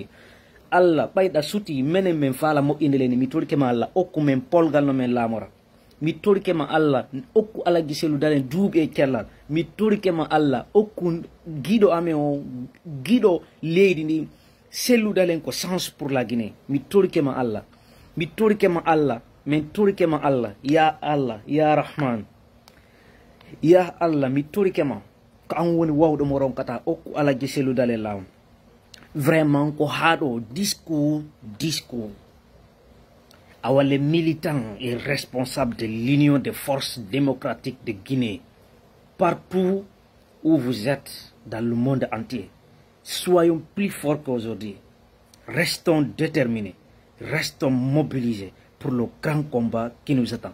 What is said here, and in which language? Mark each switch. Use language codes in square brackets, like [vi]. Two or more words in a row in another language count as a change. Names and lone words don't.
[ff] Allah ɓayɗa suti menen min faala moƴƴinde leydi. Mi torike ma Allah okku men polgal no min laamora. Mi torike ma Allah okku Allah giselu daren duuɓi e cellal. Mi torike ma Allah okku giɗo amen o giɗo leydi ndi Cellou Dalen ko [fr] chance pour la Guinée. [ff] Mi torike ma Allah min torike ma Allah [ar] ya Rahman ya Allah [ff] mi torike ma ko an woni wawɗo mo ronkata okku alaji Cellou Dalen lawol. [fr] Vraiment [ff] ko haɗo discours awa [fr] les militants et responsables de l'Union des forces démocratiques de Guinée partout où vous êtes dans le monde entier. Soyons plus forts qu'aujourd'hui. Restons déterminés. Restons mobilisés pour le grand combat qui nous attend.